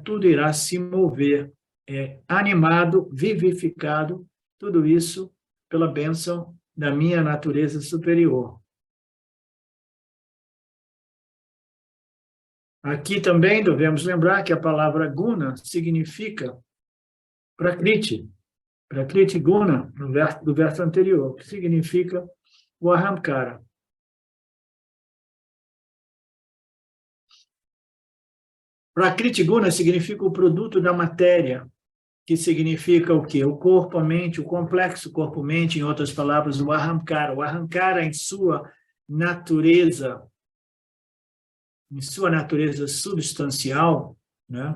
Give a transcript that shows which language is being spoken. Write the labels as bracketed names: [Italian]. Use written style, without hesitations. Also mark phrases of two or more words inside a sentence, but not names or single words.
[Portuguese] Tudo irá se mover, animado, vivificado, tudo isso pela bênção da minha natureza superior. Aqui também devemos lembrar que a palavra guna significa prakriti. [Sanskrit] Prakriti guna, [Portuguese] do verso anterior, que significa o ahamkara. [Sanskrit] Prakriti guna [Portuguese] significa o produto da matéria, que significa o quê? O corpo, a mente, o complexo corpo-mente, em outras palavras, o ahamkara. O ahamkara, em sua natureza substancial, né?